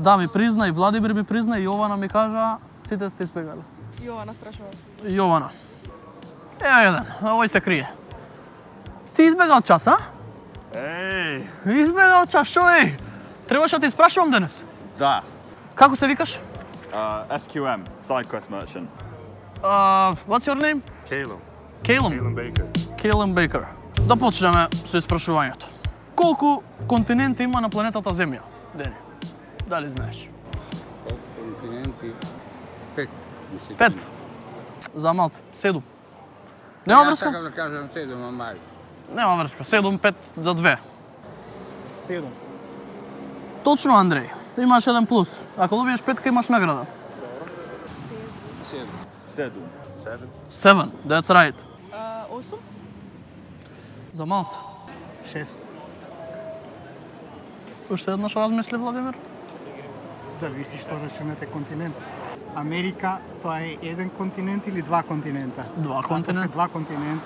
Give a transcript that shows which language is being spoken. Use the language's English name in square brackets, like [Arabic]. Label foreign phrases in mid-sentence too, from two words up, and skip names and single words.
[Macedonian] Да, ми призна и Владимир ми призна и Јована ми кажа, сите сте избегали. Јована страшува. Јована. Ева еден, овој се крие. Ти избега од час, а? Еј! Избега од час, шо еј? Требаше да ти спрашувам денес. Да. Како се викаш? SQM, SideQuest Merchant. [English] What's your name? Caleb. Caleb. Baker. Caleb Baker. [Macedonian] Да почнеме со испрашувањето. Колку континенти има на планетата Земја? Дени, дали знаеш? Колку континенти? 5. 5. За малце. 7. Нема врска? Сакам да кажам 7, ама мај. Нема врска. 7, 5 за 2. 7. Точно, Андреј. Имаш 1 плюс. Ако добиеш 5, имаш награда. 7. 7. [English] That's right. 8? [Macedonian] За малце. 6. Уште еднаш размисли, Владимир? Зависи што рачунате континент. Америка, тоа е еден континент или два континента? Два Ако континента. се два континента,